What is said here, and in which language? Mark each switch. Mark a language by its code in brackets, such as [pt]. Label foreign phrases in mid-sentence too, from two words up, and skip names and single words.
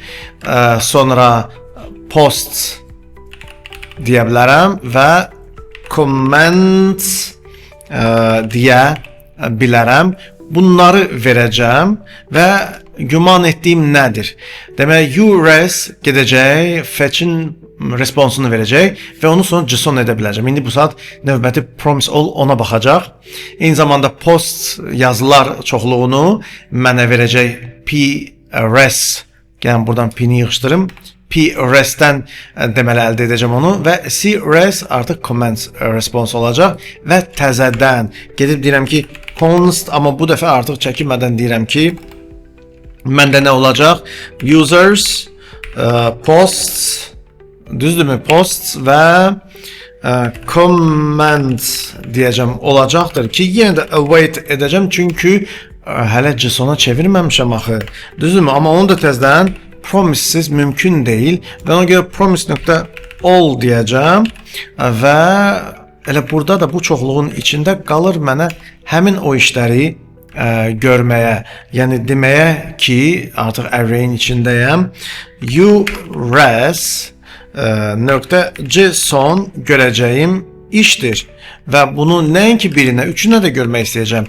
[az] Sonra posts deyə bilərəm və comment deyə bilərəm. Bunları verəcəm və güman etdiyim nədir? Demək, ures gedəcək, fetch'in responsunu verəcək və onu sonra JSON edə biləcəm. İndi bu saat növbəti [en] promise all [az] ona baxacaq. Eyni zamanda post yazılar çoxluğunu mənə verəcək p-res. Yəni buradan p-ni yığışdırım. P-res'dən deməli əldə edəcəm onu və C-res artıq [en] comments response [az] olacaq və təzədən gedib deyirəm ki const, amma bu dəfə artıq çəkinmədən deyirəm ki məndə nə olacaq? [en] Users, posts, [az] düzdürmü? Posts və comment deyəcəm olacaqdır ki, yenə də await edəcəm çünki hələ JSON-a çevirməmişəm axı. Düzdürmü? Amma onu da təzədən promises mümkün deyil və ona görə promise.all deyəcəm və elə burada da bu çoxluğun içində qalır mənə həmin o işləri görməyə, yəni deməyə ki, artıq array'in içindəyəm. ures.json görəcəyim işdir və bunu nəinki birinə, üçünə də görmək istəyəcəm.